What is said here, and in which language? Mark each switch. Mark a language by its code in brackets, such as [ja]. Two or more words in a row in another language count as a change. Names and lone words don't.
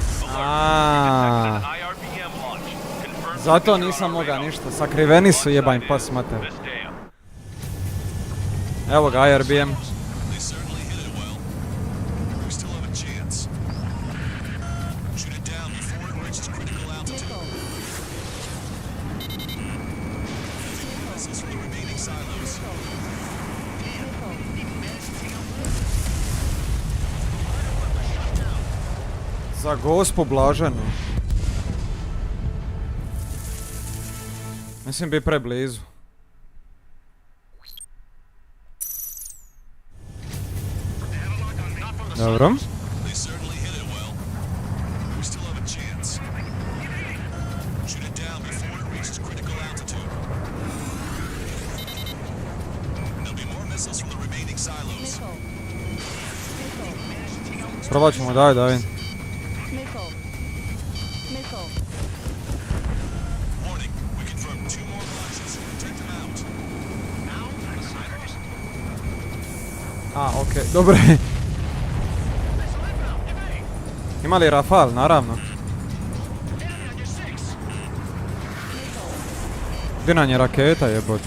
[en] Aaaa. IRBM launch. Confirmed [hr] Zato [en] secure [hr] nisam [en] on our [hr] mogao [en] radar. [hr] ništa, sakriveni su jebanj pas mater. [en] This dam. [hr] Evo ga IRBM. [en] They certainly hit it well. We still have a chance. Shoot it down before it reaches critical altitude. Missiles from the remaining silos. [hr] Za gospu blaženu. Mislim bi preblizu. Dobro. [en] They certainly hit it well. We still have a chance. Shoot it down before it reaches critical altitude. There'll be more missiles from the remaining silos. [hr] Probat ćemo, daj. [en] Missile. Warning, we confirmed 2 more launches. Take them out. A, [hr] okej, dobro. Ima li Rafal, naravno. Gdje nam je raketa jebote?